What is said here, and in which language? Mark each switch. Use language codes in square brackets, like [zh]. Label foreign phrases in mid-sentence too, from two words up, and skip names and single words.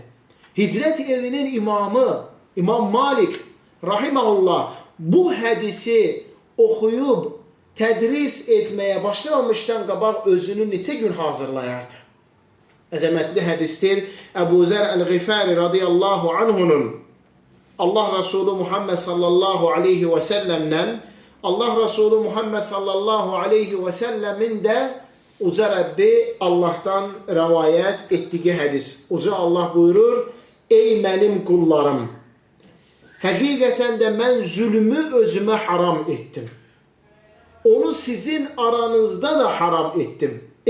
[az] Hicrət evinin imamı İmam Malik rahiməhullah bu hədisi oxuyub tədris etməyə başlamamışdan qabaq özünü neçə gün hazırlayardı. Əzəmətli hədisdir. Əbu Zər Əl-Ğifari [ar] رضي الله عنه [az] Allah Resulü Muhammed [ar] صلى الله عليه وسلم [az] Allah Resulü Muhammed [ar] صلى الله عليه وسلم [az] də uca Rəbbi Allah'tan rəvayət etdiyi hədis. Uca Allah buyurur: "Ey mənim qullarım, həqiqətən də mən zülmü özümə haram etdim. Onu sizin aranızda da haram etdim.